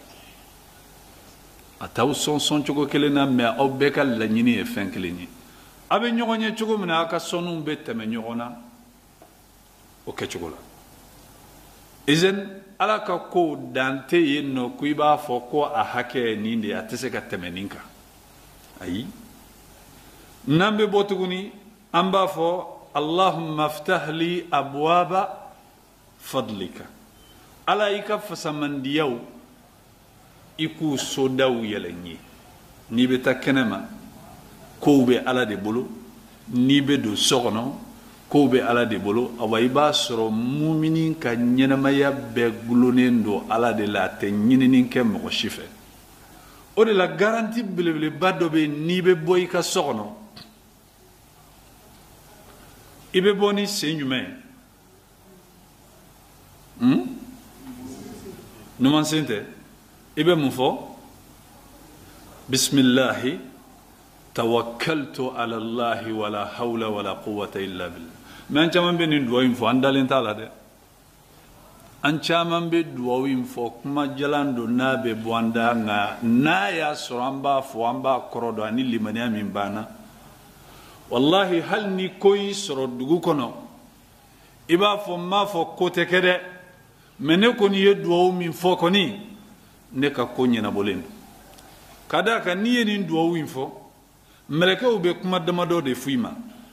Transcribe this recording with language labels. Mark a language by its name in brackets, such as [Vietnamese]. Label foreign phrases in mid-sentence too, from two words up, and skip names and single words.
[Bambara] a t'aw sɔn cogo kelen na mɛ aw bɛɛ ka laɲini ye fɛn kelen ye a bɛ ɲɔgɔn ye cogo min na aw ka sɔnniw bɛ tɛmɛ ɲɔgɔn na o kɛcogo la izan ala ka kow dan tɛ yen nɔ ko i b'a fɔ ko a hakɛ ye nin de ye a tɛ se ka tɛmɛ nin kan ayi n'an bɛ bɔ tuguni an b'a fɔ [Arabic] اللهم افتح لي أبواب فضلك [Bambara] ala i ka fasamandiyaw i k'u sodaw yɛlɛ n ye n'i bɛ taa kɛnɛma kow bɛ ala de bolo n'i bɛ don so kɔnɔ kow bɛ ala de bolo awa i b'a sɔrɔ mumini ka ɲɛnamaya bɛɛ gulonnen don ala de la a tɛ ɲinini kɛ mɔgɔ si fɛ o de la garanti belebeleba dɔ bɛ yen n'i bɛ bɔ i ka so kɔnɔ i bɛ bɔ ni sen jumɛn ye numan sen tɛ i bɛ mun fɔ [Arabic] بسم الله توكلت على الله ولا حول ولا قوة إلا بالله [Bambara] mɛ an caman bɛ nin duwawu in fɔ an dalen t'a la dɛ an caman bɛ duwawu in fɔ kuma jalan don n'a bɛ bɔ an da nka n'a y'a sɔrɔ an b'a fɔ an b'a kɔrɔ dɔn ani limaniya min banna wallahi hali ni ko y'i sɔrɔ dugu kɔnɔ i b'a fɔ n m'a fɔ ko tɛ kɛ dɛ mɛ ne kɔni ye duwawu min fɔ kɔni ne ka ko ɲɛnabɔlen don ka d'a kan n'i ye nin duwawu in fɔ mɛlɛkɛw bɛ kuma damadɔ de f'i ma